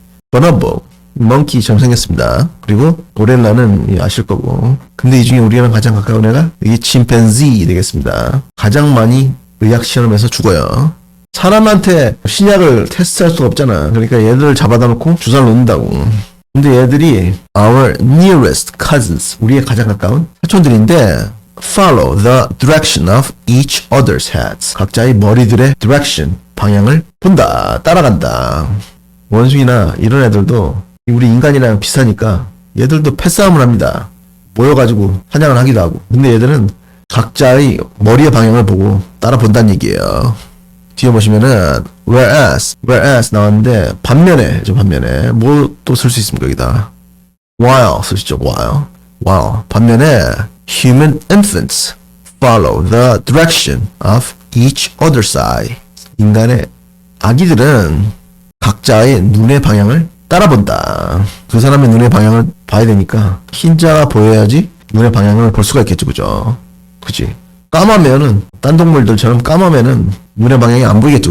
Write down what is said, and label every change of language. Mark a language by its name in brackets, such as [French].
[Korean] bonobo, monkey처럼 생겼습니다. 그리고 고릴라는 아실 거고. 근데 이 중에 우리랑 가장 가까운 애가 이게 chimpanzee 되겠습니다. 가장 많이 의학 실험에서 죽어요. 사람한테 신약을 테스트할 수가 없잖아. 그러니까 얘들을 잡아다 놓고 주사를 놓는다고. 근데 얘들이 [English] our nearest cousins, [Korean] 우리의 가장 가까운 사촌들인데 [English] follow the direction of each other's heads. [Korean] 각자의 머리들의 direction, 방향을 본다, 따라간다. 원숭이나 이런 애들도 우리 인간이랑 비슷하니까 얘들도 패싸움을 합니다. 모여가지고 사냥을 하기도 하고. 근데 얘들은 각자의 머리의 방향을 보고 따라 본다는 얘기예요. 뒤에 보시면은 whereas 나왔는데 반면에 뭐 또 쓸 수 있습니까 여기다? while 쓸 수 있죠. [English] while [Korean] 반면에 [English] human infants follow the direction of each other's eye. [Korean] 인간의 아기들은 각자의 눈의 방향을 따라본다. 그 사람의 눈의 방향을 봐야 되니까 흰자가 보여야지 눈의 방향을 볼 수가 있겠죠. 그죠? 그치? 까마면은 딴 동물들처럼 까마면은 눈의 방향이 안 보이겠죠.